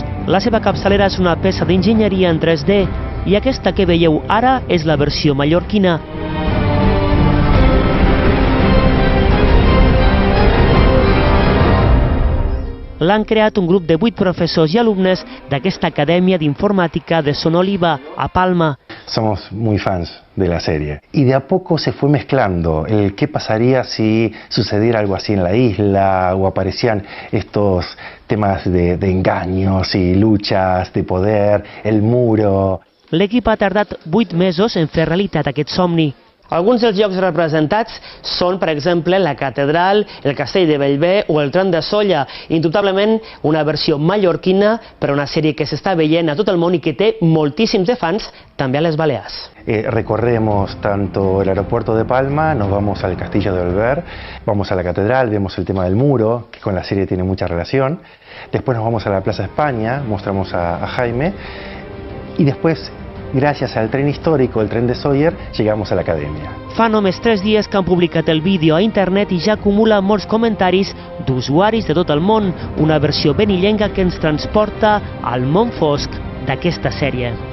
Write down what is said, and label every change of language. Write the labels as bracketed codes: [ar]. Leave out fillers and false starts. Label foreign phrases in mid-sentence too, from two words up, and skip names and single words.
[ca] La seva capçalera és una peça d'enginyeria en 3D i aquesta que veieu ara és la versió mallorquina. L'han creat un grup de 8 professors i alumnes d'aquesta acadèmia d'informàtica de Son Oliva, a Palma. [es] Somos muy fans de la serie y de a poco se fue mezclando el qué pasaría si sucediera algo así en la isla o aparecían estos temas de engaños y luchas de poder, el muro. [ca] L'equip ha tardat 8 mesos en fer realitat aquest somni. Alguns dels llocs representats són, per exemple, la catedral, el castell de Bellver o el tron de Sóller. Indubtablement una versió mallorquina per a una sèrie que s'està veient a tot el món i que té moltíssims de fans també a les Balears. [es] Recorremos tanto el aeropuerto de Palma, nos vamos al castillo de Bellver, vamos a la catedral, vemos el tema del muro, que con la serie tiene mucha relación. Después nos vamos a la Plaza España, mostramos a Jaime y después, [ca] gràcies al tren històric, el tren de Sóller, [es] llegamos a [ca] l'acadèmia. Fa només 3 dies que han publicat el vídeo a internet i ja acumula molts comentaris d'usuaris de tot el món, una versió ben illenca que ens transporta al món fosc d'aquesta sèrie.